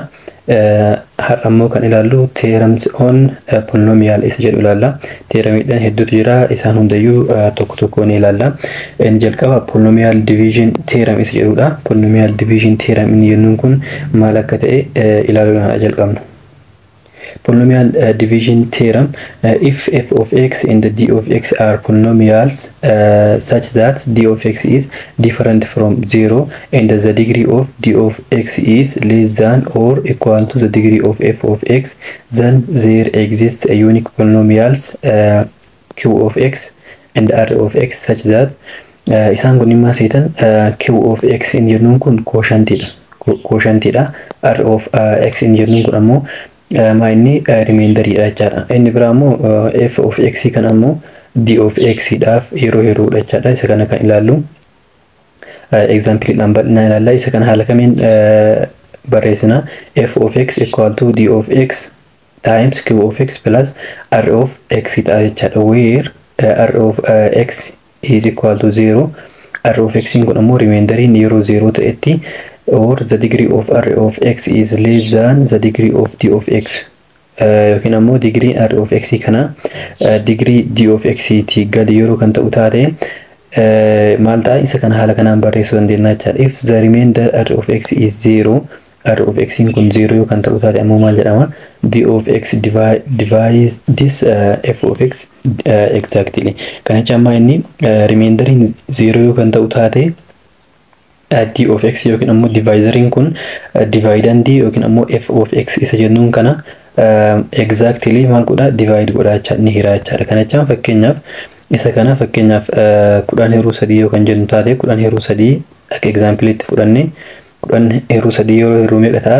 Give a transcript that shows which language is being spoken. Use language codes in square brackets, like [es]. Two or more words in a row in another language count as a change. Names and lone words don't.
[om] Har'a immoo kan ilaallu [en] theorems on polynomial [om] isa jedhu ilaalla. Theoremiidhaan hedduutu jira, isaan hundayyuu tokko tokkoon ilaalla. Inni jalqaba [en] polynomial division theorem [om] isa jedhudha. [en] Polynomial division theorem [om] inni jennuun kun maal akka ta'e ilaaluudhaan jalqabna. [en] Polynomial division theorem, if f of x and d of x are polynomials such that d of x is different from 0 and the degree of d of x is less than or equal to the degree of f of x, then there exists a unique polynomials q of x and r of x such that [om] isaan kun immoo seetan q of x in jennuun kun quotientidha, r of x in jennuun kun ammoo maayini remainder jechaadha. Inni biraa immoo f of x kan ammoo d of x dhaaf yeroo jechaadha. Isa kana kan ilaallu example dhaan bal'inaan ilaalla. Isa kana haala kamiin barreessina? [en] F of x equal to d of x times q of x plus r of x [om] ta'a jechaadha. [en] Where r of x is equal to 0, [om] r of x kun ammoo remainderiin yeroo 0 ta'etti, [en] or the degree of r of x is less than the degree of d of x. [om] Yookiin ammoo degree r of x kana degree d of x ti gadi yeroo kan ta'u taate maal ta'a? Isa kana haala kanaan barreessuu dandeenya jechaadha. [en] If the remainder r of x is 0, [om] r of x kun 0 yoo kan ta'u taate ammoo maal jedhama? [en] d of x divides this f of x exactly. [om] Kana jecha amma inni remainderiin 0 yoo kan ta'u taate d of x yookiin ammoo divisoriin kun dividend yookiin ammoo f of x isa jennuun kana exactly maal godha? Divide godha jechaadha, ni hira jechaadha. Kana jecha fakkeenyaaf isa kana fakkeenyaaf 10^3 yoo kan jennu taate 10^3 akka example itti fudhanne 10^3 yeroo hiruu meeqa ta'a?